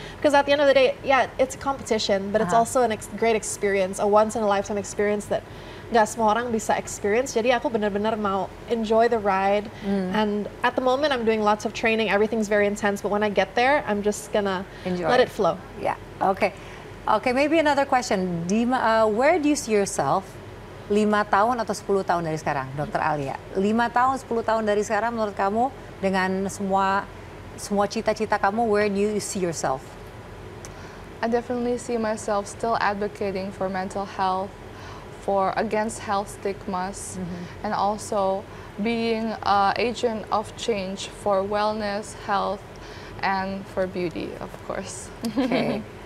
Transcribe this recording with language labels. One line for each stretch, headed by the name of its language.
English: Because at the end of the day, yeah, it's a competition, but it's also a great experience, a once-in-a-lifetime experience that
Indonesian: nggak semua orang bisa
English: experience.
Indonesian: Jadi aku benar-benar mau
English: enjoy the ride. And at the moment, I'm doing lots of training. Everything's very intense, but when I get there, I'm just gonna let it flow. Yeah. Okay. Okay. Maybe another question. Where do you see yourself
Indonesian: 5 tahun atau 10 tahun dari sekarang,
English: Dr. Alia?
Indonesian: 5 tahun, 10 tahun dari sekarang menurut kamu dengan semua cita-cita kamu,
English: where do you see yourself? I definitely see myself still advocating for mental health, against health stigmas, and also being an agent of change for wellness, health, and for beauty, of course. Okay.